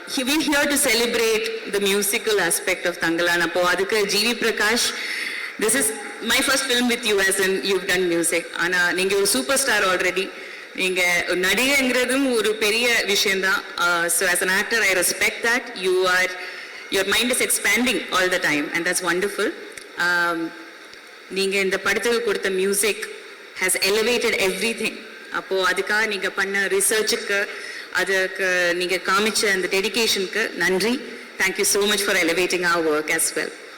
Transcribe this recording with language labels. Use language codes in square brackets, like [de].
[en] We're here to celebrate the musical aspect of Tangalan. [ta] அப்போ அதுக்கு [en] GV Prakash this is my first film with you as in you've done music. [ta] ஆனா நீங்க ஒரு super star already. நீங்க நடிகைங்கிறதும் ஒரு பெரிய விஷயம்தான். [en] So as an actor I respect that. Your mind is expanding all the time and that's wonderful. [ta] நீங்க இந்த படத்துக்கு கொடுத்த மியூசிக் [en] has elevated everything. [ta] அப்போ அதுக்காக நீங்க பண்ண ரிசர்ச்சுக்கு அதுக்கு நீங்க காமிச்ச அந்த டெடிகேஷனுக்கு நன்றி. [en] Thank you so much for elevating our work as well.